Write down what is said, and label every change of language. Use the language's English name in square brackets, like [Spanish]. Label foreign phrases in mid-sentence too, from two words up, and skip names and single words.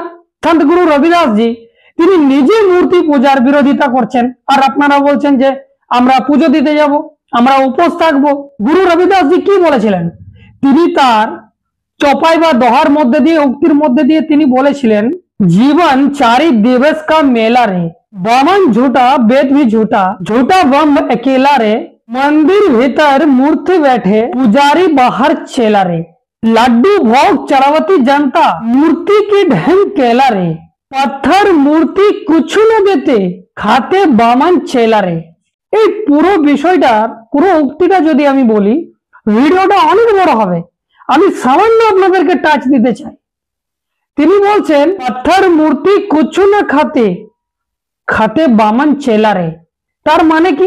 [Bangla] সন্ত গুরু রবিদাস জি তিনি নিজে মূর্তি পূজার বিরোধিতা করছেন, আর আপনারা বলছেন যে আমরা পুজো দিতে যাব, আমরা উপোস থাকবো। গুরু রবিদাস জি কি বলেছিলেন? তিনি তার চপাই বা দোহার মধ্যে দিয়ে, উক্তির মধ্যে দিয়ে তিনি বলেছিলেন, [Hindi] जीवन चारि दिवस का मेला रे, बामन झूठा वेद भी झूठा, झूठा बम अकेला रे, मंदिर भीतर मूर्ति बैठे, पुजारी बाहर चेला रे, लड्डू भोग चरावती जनता, मूर्ति की ढंग केला रे, पत्थर मूर्ति कुछ न देते, खाते बामन चेला रे। [Bangla] এই পুরো বিষয়টার পুরো উক্তিটা যদি আমি বলি, ভিডিওটা অনেক বড় হবে, আমি সামান্য আপনাদেরকে টাচ দিতে চাই। তিনি বলছেন, [Hindi] पत्थर मूर्ति कुछ न खाते, खाते बामन चेला रे। [Bangla] তার মানে কি?